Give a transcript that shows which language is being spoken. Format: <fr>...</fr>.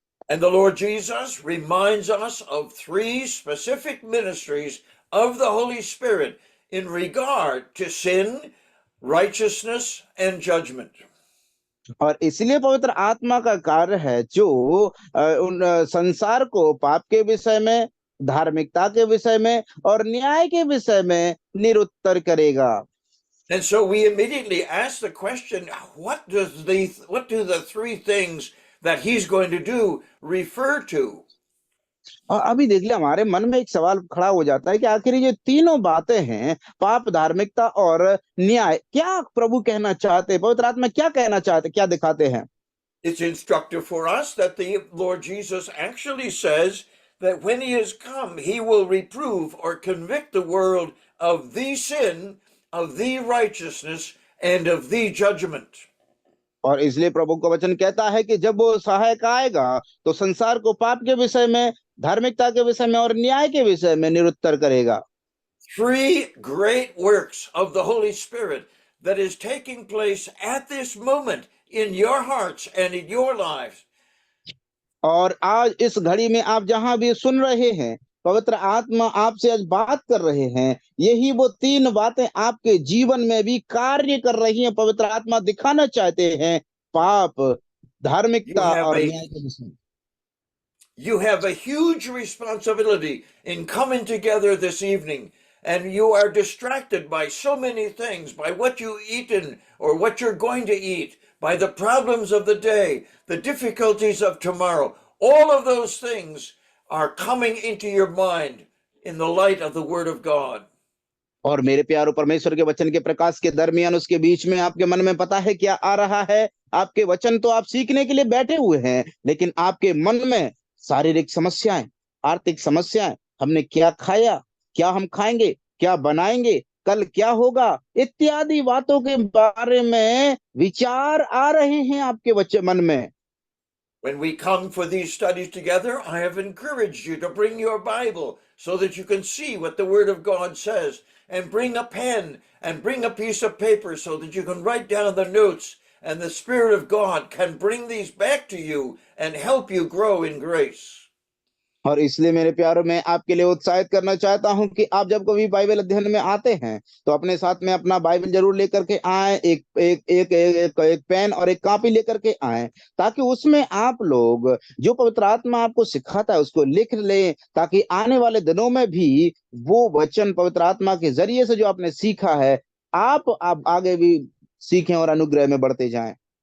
<en>And the Lord Jesus reminds us of 3 specific ministries of the Holy Spirit in regard to sin, righteousness, and judgment.</en> <hi>और इसलिए पवित्र आत्मा का कार्य है जो उन संसार को पाप के विषय में, धार्मिकता के विषय में और न्याय के विषय में निरुत्तर करेगा।</hi> <en>And so we immediately ask the question, what do the 3 things that He's going to do refer to?</en> <hi>और अभी देख ले, हमारे मन में एक सवाल खड़ा हो जाता है कि आखिर ये तीनों बातें हैं, पाप, धार्मिकता और न्याय, क्या प्रभु कहना चाहते, पवित्र आत्मा क्या कहना चाहते, क्या दिखाते हैं?</hi> <en>It's instructive for us that the Lord Jesus actually says that when He has come, He will reprove or convict the world of the sin, of the righteousness, and of the judgment.</en> <hi>और इसलिए प्रभु का वचन कहता है कि जब वो सहायक आएगा तो संसार को पाप के विषय में, धार्मिकता के विषय में और न्याय के विषय में निरुत्तर करेगा।</hi> <en>three great works of the Holy Spirit that is taking place at this moment in your hearts and in your lives.</en> <hi>और आज इस घड़ी में आप जहां भी सुन रहे हैं, पवित्र आत्मा आपसे आज बात कर रहे हैं। यही वो तीन बातें आपके जीवन में भी कार्य कर रही हैं। पवित्र आत्मा दिखाना चाहते हैं पाप, धार्मिकता और न्याय के विषय।</hi> <en>You have a huge responsibility in coming together this evening, and you are distracted by so many things, by what you eaten or what you're going to eat, by the problems of the day, the difficulties of tomorrow. All of those things are coming into your mind in the light of the Word of God.</en> <hi>और मेरे प्यारो, परमेश्वर के वचन के प्रकाश के दरमियान उसके बीच में आपके मन में पता है क्या आ रहा है? आपके वचन तो आप सीखने के लिए बैठे हुए हैं, लेकिन आपके मन में शारीरिक समस्याएं, आर्थिक समस्याएं, हमने क्या खाया, क्या हम खाएंगे, क्या बनाएंगे, कल क्या होगा, इत्यादि बातों के बारे में विचार आ रहे हैं आपके मन में।</hi> <en>When we come for these studies together, I have encouraged you to bring your Bible so that you can see what the Word of God says, and bring a pen and bring a piece of paper so that you can write down the notes, and the Spirit of God can bring these back to you and help you grow in grace.</en> <hi>और इसलिए मेरे प्यारों, मैं आपके लिए उत्साहित करना चाहता हूं कि आप जब कभी बाइबल अध्ययन में आते हैं तो अपने साथ में अपना बाइबल जरूर लेकर के आए, एक पेन और एक कॉपी लेकर के आए, ताकि उसमें आप लोग जो पवित्र आत्मा आपको सिखाता है उसको लिख लें, ताकि आने वाले दिनों में भी वो वचन पवित्र आत्मा के जरिए से जो आपने सीखा है, आप आगे भी सीखें और अनुग्रह में बढ़ते जाएं।</hi>